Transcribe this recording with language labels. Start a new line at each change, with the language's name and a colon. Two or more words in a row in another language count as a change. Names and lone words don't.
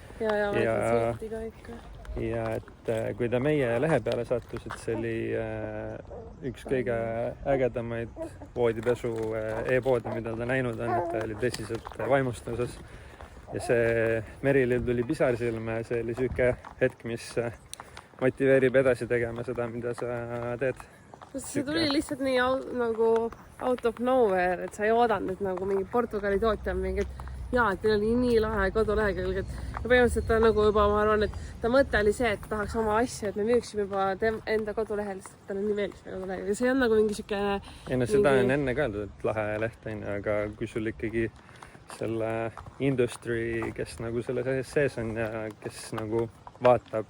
Estonian: Ja et kui ta meie lehe peale sattus, et see oli üks kõige ägedamaid voodipesu e-poodi, mida ta näinud on, et ta oli tõsiselt vaimustuses. Ja see Merilil tuli pisar silma ja see oli siuke hetk, mis motiveerib edasi tegema seda, mida sa teed. See tuli lihtsalt nii nagu
English: out of nowhere,
Estonian: et sa ei oodanud, et nagu mingi Portugali tootja on mingi, et jaa, et teil oli nii lahe kodulehekülg, et põhimõtteliselt ta nagu juba, ma arvan, et ta mõte oli see, et tahaks oma asju, et me müüksime juba enda kodulehel, sest talle nii meeldis meie kodulehekülg. See on nagu mingi siukene... Ja no seda on enne ka öeldud, et lahe leht on, aga kui sul ikkagi selle industry, kes nagu selle sees on ja kes nagu vaatab.